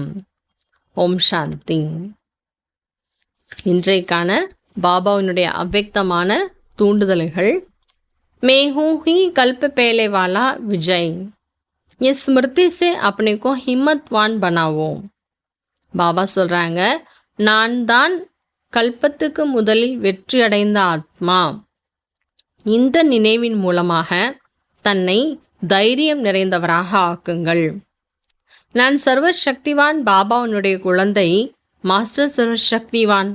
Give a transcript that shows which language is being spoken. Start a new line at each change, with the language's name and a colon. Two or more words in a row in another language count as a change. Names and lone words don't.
Tamil: ஓம் சாந்தி. இன்றைக்கான பாபாவினுடைய அவ்வக்தமான தூண்டுதல்கள்.
Hindi: मैं हूँ ही कल्प पहले वाला विजय, ये स्मृति से अपने को हिम्मतवान बनावो.
Tamil: பாபா சொல்கிறாங்க, நான் தான் கல்பத்துக்கு முதலில் வெற்றி அடைந்த ஆத்மா. இந்த நினைவின் மூலமாக தன்னை தைரியம் நிறைந்தவராக ஆக்குங்கள். நான் சர்வசக்திவான் பாபாவுனுடைய குழந்தை, மாஸ்டர் சர்வசக்திவான்.